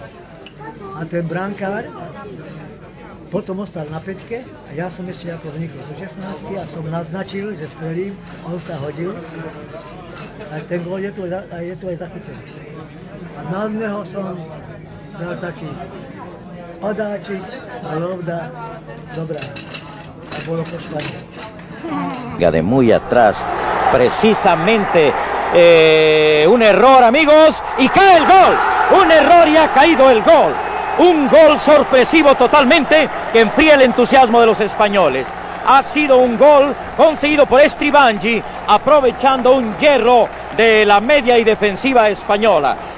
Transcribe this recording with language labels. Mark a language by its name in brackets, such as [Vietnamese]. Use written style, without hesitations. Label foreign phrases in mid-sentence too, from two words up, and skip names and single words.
[Slovak] A ten brankár potom ostal na pečke a ja som ešte ako vnikol do 16 a som naznačil, že strelím, on sa hodil. A ten gól je tu aj zachytený. A na neho som dal taký padáčik a lobda dobrá. A bolo po Španielu. [Spanish] De muy atrás, precisamente un error, amigos, y cae el gol. Un error y ha caído el gol. Un gol sorpresivo totalmente que enfría el entusiasmo de los españoles. Ha sido un gol conseguido por Estribangi, aprovechando un hierro de la media y defensiva española.